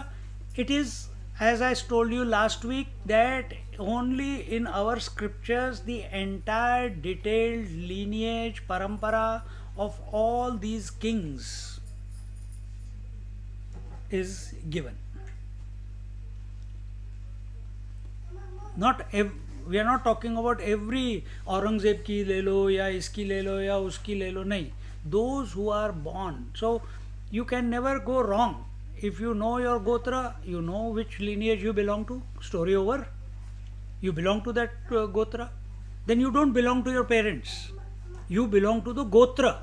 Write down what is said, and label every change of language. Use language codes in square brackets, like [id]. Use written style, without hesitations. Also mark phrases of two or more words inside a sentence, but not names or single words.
[en] It is, as I told you last week, that only in our scriptures the entire detailed lineage, parampara of all these kings is given. We are not talking about every Aurangzeb [hi] की ले लो, या इसकी ले लो, या उसकी ले लो, nahi. [en] Those who are born. So you can never go wrong. If you know your Gotra, you know which lineage you belong to, story over. You belong to that Gotra. Then you don't belong to your parents. You belong to the Gotra.